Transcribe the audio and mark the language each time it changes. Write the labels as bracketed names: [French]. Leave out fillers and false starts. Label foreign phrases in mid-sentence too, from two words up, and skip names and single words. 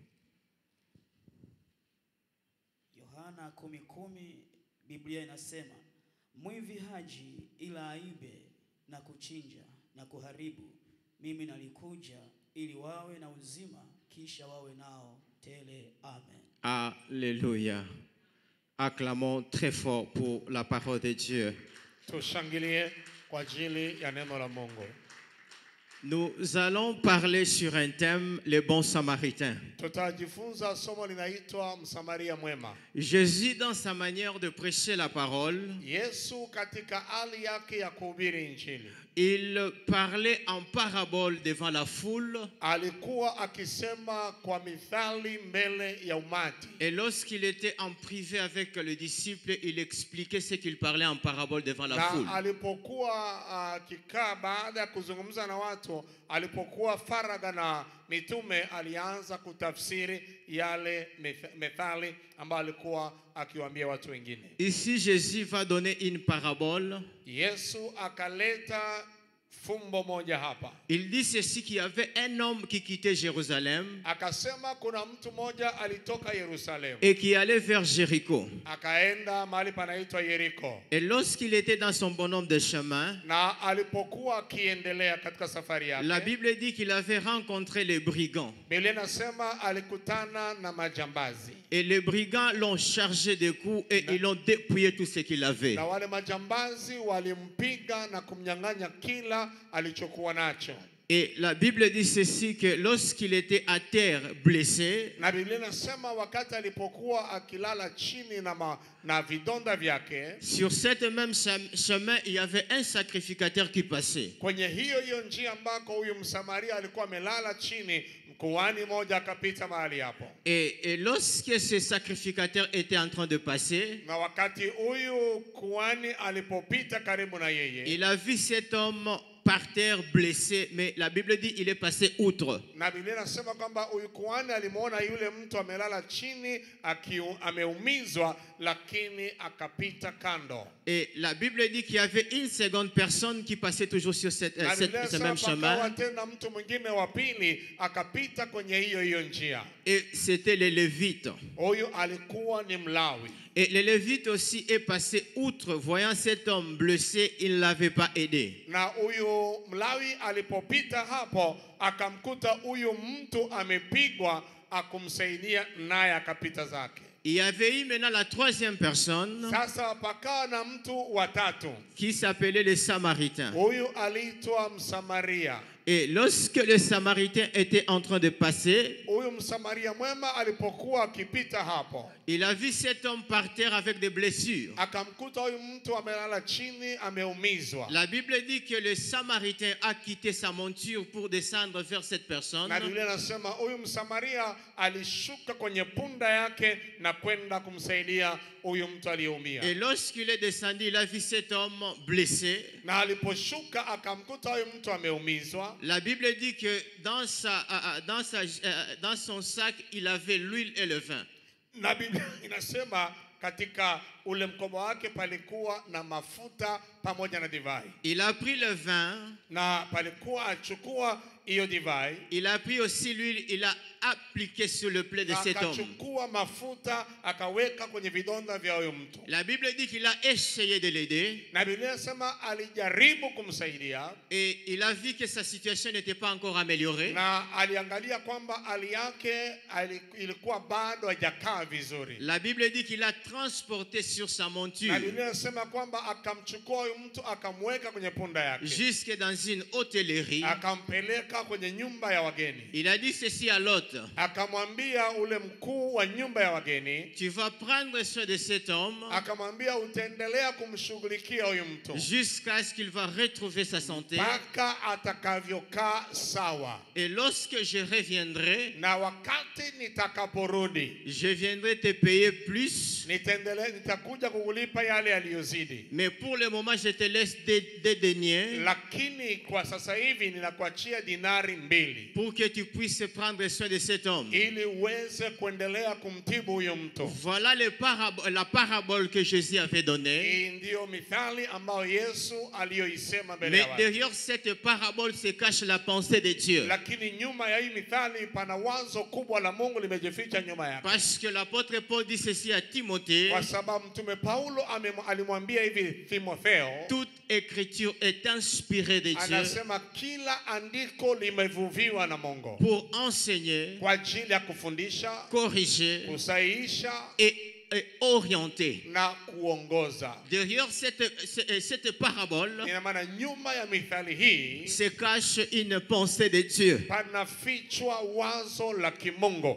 [Swahili] Yohana 10:10 Biblia inasema, mwivi haji ila aibe na kuchinja na kuharibu, mimi nalikuja ili wawe na uzima, kisha wawe nao tele. Amen. [French] Alléluia. Acclamons très fort pour la parole de Dieu. [Swahili] Tushangilie kwa ajili ya neno la Mungu. [French] Nous allons parler sur un thème, les bons samaritains. [Swahili] Tutajifunza somo linaitwa Msamaria mwema. [French] Jésus, dans sa manière de prêcher la parole, [Swahili] Yesu katika hali yake ya kuhubiri injili, [French] il parlait en parabole devant la foule. [Swahili] alikuwa akisema kwa mithali mbele ya umati. [French] Et lorsqu'il était en privé avec le disciple, il expliquait ce qu'il parlait en parabole devant la foule. [Swahili] Na alipokuwa akikaa baada ya kuzungumza na watu, alipokuwa faraga na mitume, alianza kutafsiri yale methali ambayo alikuwa akiwaambia watu wengine. [French] Ici, Jésus va donner une parabole. [Swahili] Yesu akaleta fumbo moja hapa. [French] Il dit ceci, qu'il y avait un homme qui quittait Jérusalem [Swahili] Akasema kuna mtu moja alitoka Yerusalemu [French] et qui allait vers Jéricho. [Swahili] akaenda mahali panaitwa Yeriko. [French] Et lorsqu'il était dans son bonhomme de chemin, [Swahili] Na alipokuwa akiendelea katika safari [French] la [Swahili] yake, [French] Bible dit qu'il avait rencontré les brigands. [Swahili] Biblia inasema alikutana na majambazi. [French] Et les brigands l'ont chargé de coups et ils l'ont dépouillé tout ce qu'il avait. [Swahili] Na wale majambazi walimpiga na kumnyang'anya kila alichokuwa nacho. [French] Et la Bible dit ceci, que lorsqu'il était à terre blessé, [Swahili] Na Biblia inasema wakati alipokuwa akilala chini na vidonda vyake, [French] sur cette même chemin, il y avait un sacrificateur qui passait. [Swahili] kwenye hiyo njia ambako huyu Msamaria alikuwa amelala chini, kuhani moja akapita mahali hapo. [French] Et lorsque ce sacrificateur était en train de passer, [Swahili] Na wakati huyu kuhani alipopita karibu na yeye, [French] il a vu cet homme par terre blessé, mais la Bible dit il est passé outre. [Swahili] na Biblia inasema kwamba huyu kuhani alimuona yule mtu amelala chini ameumizwa, lakini akapita kando. [French] Et la Bible dit qu'il y avait une seconde personne qui passait toujours sur ce même chemin. [Swahili] Tena mtu mwingine wa pili akapita kwenye hiyo njia. [French] Et c'était les Lévites. [Swahili] Huyu alikuwa ni Mlawi. [French] Et les Lévites aussi est passé outre, voyant cet homme blessé, il ne l'avait pas aidé. [Swahili] Na huyu Mlawi alipopita hapo akamkuta huyu mtu amepigwa, akumsaidia naye akapita zake. [French] Il y avait eu maintenant la troisième personne [Swahili] Sasa pakawa na mtu wa tatu. [French] qui s'appelait les Samaritains. [Swahili] Huyu aliitwa Msamaria. [French] Et lorsque les Samaritains étaient en train de passer, [Swahili] Huyu Msamaria mwema alipokuwa akipita hapo, [French] il a vu cet homme par terre avec des blessures. [Swahili] akamkuta huyu mtu amelala chini ameumizwa. [French] La Bible dit que le Samaritain a quitté sa monture pour descendre vers cette personne. [Swahili] Na Biblia inasema huyu Msamaria alishuka kwenye punda yake na kwenda kumsaidia huyu mtu aliyeumia. [French] Et lorsqu'il est descendu, il a vu cet homme blessé. [Swahili] Na aliposhuka akamkuta huyu mtu ameumizwa. [French] La Bible dit que dans son sac, il avait l'huile et le vin. [Swahili] Na Biblia inasema katika ule mkoba wake palikuwa na mafuta pamoja na divai. [French] Il a pris le vin. [Swahili] Na palikuwa achukua hiyo divai. [French] Il a pris aussi l'huile, il a appliqué sur le plaie de cet homme. [Swahili] Akachukua mafuta akaweka kwenye vidonda vya huyo mtu. [French] La Bible dit qu'il a essayé de l'aider. [Swahili] Na Biblia inasema alijaribu kumsaidia. [French] Et il a vu que sa situation n'était pas encore améliorée. [Swahili] Na aliangalia kwamba hali yake ilikuwa bado hajakaa vizuri. [French] La Bible dit qu'il a transporté sur sa monture. [Swahili] Na Biblia inasema kwamba akamchukua huyo mtu akamweka kwenye punda yake. [French] Jusque dans une hôtellerie. [Swahili] Akampeleka kwenye nyumba ya wageni. [French] Il a dit ceci à l'hôte. [Swahili] Akamwambia ule mkuu wa nyumba ya wageni, [French] tu vas prendre soin de cet homme. [Swahili] Akamwambia utaendelea kumshughulikia huyu mtu [French] jusqu'à ce qu'il va retrouver sa santé. [Swahili] Mpaka atakavyokaa sawa. [French] Et lorsque je reviendrai, [Swahili] na wakati nitakaporudi, [French] je viendrai te payer plus. [Swahili] Nitakuja kukulipa yale yaliyozidi. [French] Mais pour le moment, je te laisse des deniers. [Swahili] Lakini kwa sasa hivi ninakuachia dinari 2. [French] Pour que tu puisses prendre soin de cet homme. [Swahili] Ili uweze kuendelea kumtibu huyo mtu. [French] Voilà la parabole que Jésus avait donnée. [Swahili] Hii ndio mithali ambayo Yesu aliyoisema mbele [French] Mais [Swahili] ya watu. [French] derrière cette parabole se cache la pensée de Dieu. [Swahili] Lakini nyuma ya hii mithali pana wazo kubwa la Mungu limejificha nyuma yake. [French] Parce que l'apôtre Paul dit ceci à Timothée. [Swahili] Kwa sababu mtume Paulo alimwambia hivi Timotheo, [French] toute écriture est inspirée de Dieu. [Swahili] Anasema kila andiko limevuviwa na Mungu. [French] Pour enseigner, [Swahili] kwa ajili ya kufundisha, [French] corriger [Swahili] kusahihisha [French] et orienter. [Swahili] na kuongoza. [French] Derrière cette parabole [Swahili] Ina maana nyuma ya mithali hii [French] se cache une pensée de Dieu. [Swahili] panafichwa wazo la kimungu.